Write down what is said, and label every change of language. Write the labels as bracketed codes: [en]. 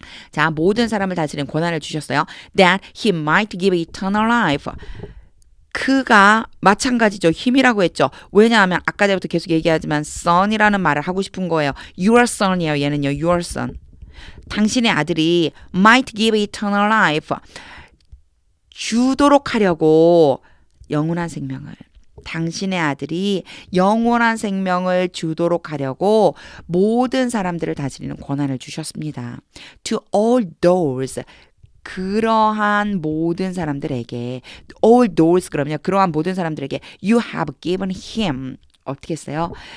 [ko] 자, 모든 사람을 다스리는 권한을 주셨어요. [en] That he might give eternal life. [ko] 그가 마찬가지죠. 힘이라고 했죠. 왜냐하면 아까 전부터 계속 얘기하지만 son이라는 말을 하고 싶은 거예요. [en] Your son이에요. [ko] 얘는요. [en] Your son. [ko] 당신의 아들이 [en] might give eternal life. [ko] 주도록 하려고 영원한 생명을. 당신의 아들이 영원한 생명을 주도록 하려고 모든 사람들을 다스리는 권한을 주셨습니다. [en] To all those. [ko] 그러한 모든 사람들에게 all those 그러면 그러한 모든 사람들에게 [en] you have given him [ko] 어떻게 했어요?